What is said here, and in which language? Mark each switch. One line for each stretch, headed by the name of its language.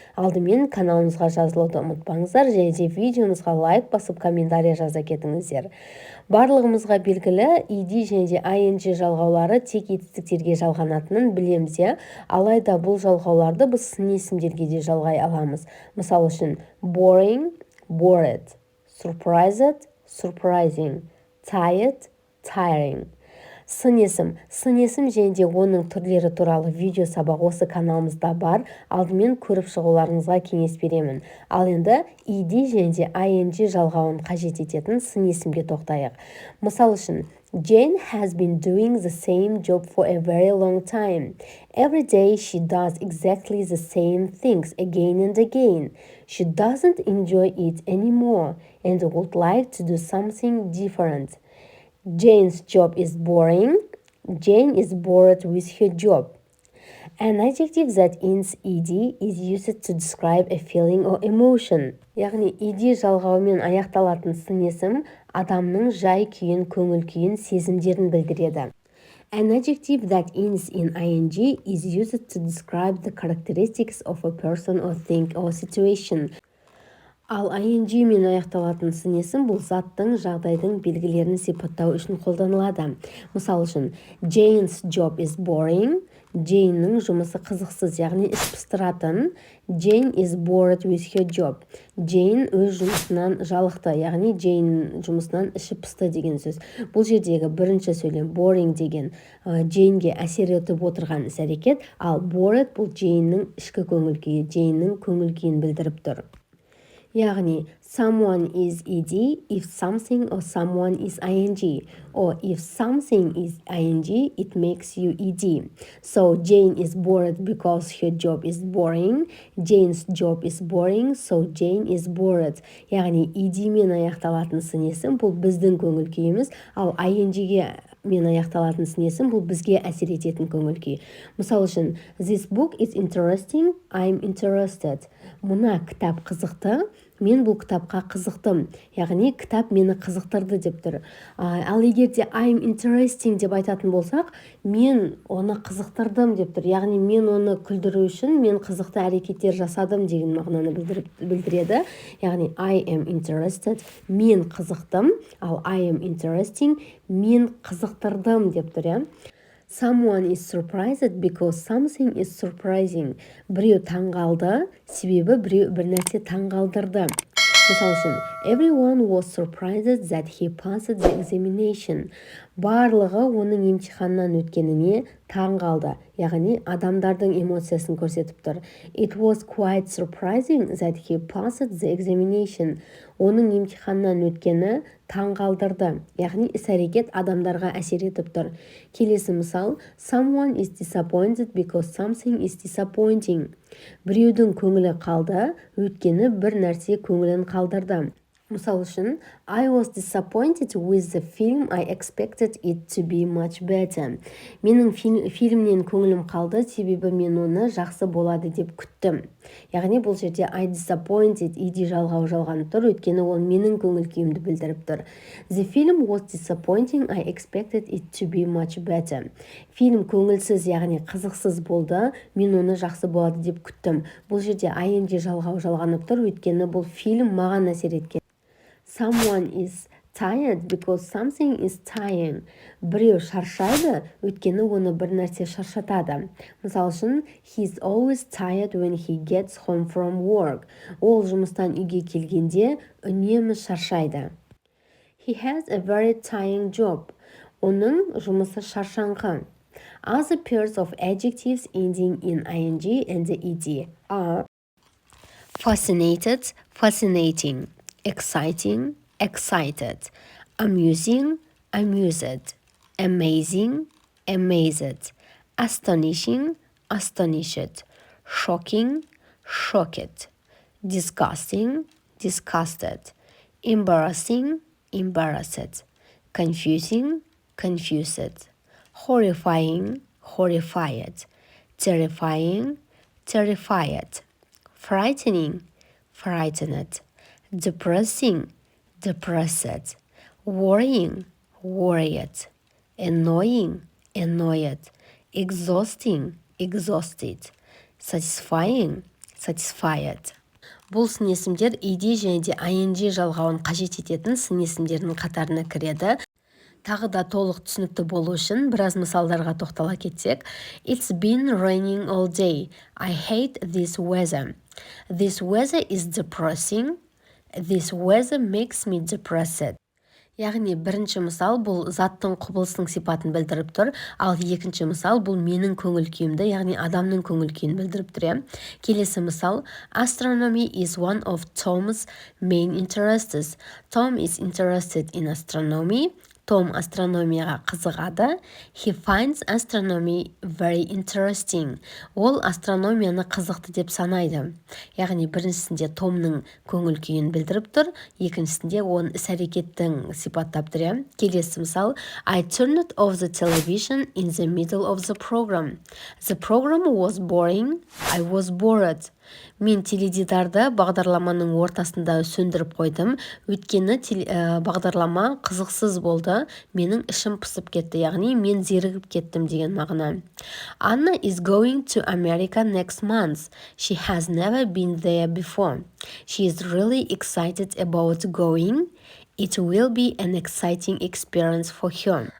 Kazakh: Алдымен каналымызға жазылуды ұмытпаңыздар, және де видеомызға лайк басып комментарий жаза кетіңіздер. Барлығымызға белгілі, ed және де ing жалғаулары тек етістіктерге жалғанатынын білеміз. Алайда бұл жалғауларды біз сын есімдерге де жалғай аламыз. Мысал үшін,
English: boring, bored, surprised, surprising, tired, tiring.
Kazakh: Сын есім және де оның түрлері туралы видео сабақ осы каналымызда бар. Алдымен көріп шығуларыңызға кеңес беремін. Ал енді ed және де ing жалғауын қажет ететін сын есімге тоқтайық. Мысал үшін,
English: Jane has been doing the same job for a very long time. Every day she does exactly the same things again and again. She doesn't enjoy it anymore and would like to do something different. Jane's job is boring. Jane is bored with her job. An adjective that ends ed is used to describe a feeling or emotion.
Kazakh: Яғни ed жалғауымен аяқталатын сын есім адамның жай күйін, көңіл күйін, сезімдерін білдіреді.
English: An adjective that ends in ing is used to describe the characteristics of a person or thing or situation.
Kazakh: Ал ing мен аяқталатын сын есім бұл заттың, жағдайдың белгілерін сипаттау үшін қолданылады.
English: Мысал үшін, Jane's job is boring.
Kazakh: Джейннің жұмысы қызықсыз, яғни іс пыстыратын.
English: Jane is bored with her job.
Kazakh: Джейн өз жұмысынан жалықты, яғни Джейн жұмысынан іші пысты деген сөз. Бұл жердегі бірінші сөйлем boring деген Джейнге әсер етіп отырған іс-әрекет, ал bored бұл Джейннің ішкі көңіл күйі, Джейннің көңіл күйін білдіріп тұр. Яғни,
English: someone is ed if something or someone is ing, or if something is ing, it makes you ed. So, Jane is bored because her job is boring. Jane's job is boring, so Jane is bored.
Kazakh: Яғни, ed мен аяқталатын сын есім бұл біздің көңіл күйіміз, ал ing-ге мен аяқталатын сын есім бұл бізге әсер ететін көңіл күй. Мысал үшін,
English: this book is interesting, I'm interested.
Kazakh: Мұна кітап қызықты, мен бұл кітапқа қызықтым. Яғни, кітап мені қызықтырды деп тұр. Ал егерде
English: I'm interesting
Kazakh: деп айтатын болсақ, мен оны қызықтырдым деп тұр. Яғни, мен оны күлдіру үшін мен қызықты әрекеттер жасадым деген мағынаны білдіреді. Яғни,
English: I am interested,
Kazakh: мен қызықтым, ал
English: I am interesting,
Kazakh: мен қызықтырдым деп тұр.
English: Someone is surprised because something is surprising.
Kazakh: Біреу таңғалды, себебі біреу бір нәрсе таңғалдырды. Мысал үшін,
English: everyone was surprised that he passed the examination.
Kazakh: Барлығы оның емтиханнан өткеніне таңғалды. Яғни, адамдардың эмоциясын көрсетіп тұр.
English: It was quite surprising that he passed the examination.
Kazakh: Оның емтиханнан өткені таңғалдырды. Яғни, іс-әрекет адамдарға әсер етіп тұр. Келесі мысал,
English: someone is disappointed because something is disappointing.
Kazakh: Біреудің көңілі қалды, өткені бір нәрсе көңілін қалдырды. Мысал үшін,
English: I was disappointed with the film. I expected it to be much better.
Kazakh: Менің фильмнен көңілім қалды, себебі мен оны жақсы болады деп күттім. Яғни, бұл жерде
English: I disappointed,
Kazakh: ed жалғау жалғанып тұр, өткені ол менің көңіл күйімді білдіріп тұр.
English: The film was disappointing. I expected it to be much better.
Kazakh: Фильм көңілсіз, яғни қызықсыз болды, мен оны жақсы болады деп күттім. Бұл жерде ing жалғау жалғанып тұр, өткені бұл фильм маған әсер еткен.
English: Someone is tired because something is tiring.
Kazakh: Біреу шаршайды, өткені оны бір нәрсе шаршатады. Мысал үшін,
English: he's always tired when he gets home from work.
Kazakh: Ол жұмыстан үйге келгенде үнемі шаршайды.
English: He has a very tiring job.
Kazakh: Оның жұмысы шаршаңқы.
English: Other pairs of adjectives ending in ing and ed are fascinated, fascinating, exciting, excited, amusing, amused, amazing, amazed, astonishing, astonished, shocking, shocked, disgusting, disgusted, embarrassing, embarrassed, confusing, confused, horrifying, horrified, terrifying, terrified, frightening, frightened, depressing, depressed, worrying, worried, annoying, annoyed, exhausting, exhausted, satisfying, satisfied.
Kazakh: Бұл сын есімдер ed және де ing жалғауын қажет ететін сын есімдерінің қатарына кіреді. Тағы да толық түсінікті болу үшін біраз мысалдарға тоқтала кетсек.
English: It's been raining all day. I hate this weather. This weather is depressing. This weather makes me depressed.
Kazakh: Яғни бірінші мысал бұл заттың құбылысының сипатын білдіріп тұр, ал екінші мысал бұл менің көңіл күйімді, яғни адамның көңіл күйін білдіріп тұр. Келесі мысал,
English: astronomy is one of Tom's main interests. Tom is interested in astronomy.
Kazakh: Том астрономияға қызығады.
English: He finds astronomy very interesting.
Kazakh: Ол астрономияны қызықты деп санайды. Яғни біріншісінде Томның көңіл күйін білдіріп тұр, екіншісінде оның іс-әрекеттің сипаттап тұр. Келесі мысал,
English: I turned off the television in the middle of the program. The program was boring. I was bored.
Kazakh: Мен теледидарды бағдарламаның ортасында сөндіріп қойдым, өйткені бағдарлама қызықсыз болды, менің ішім пысып кетті, яғни мен зерігіп кеттім деген мағына.
English: Anna is going to America next month. She has never been there before. She is really excited about going. It will be an exciting experience for her.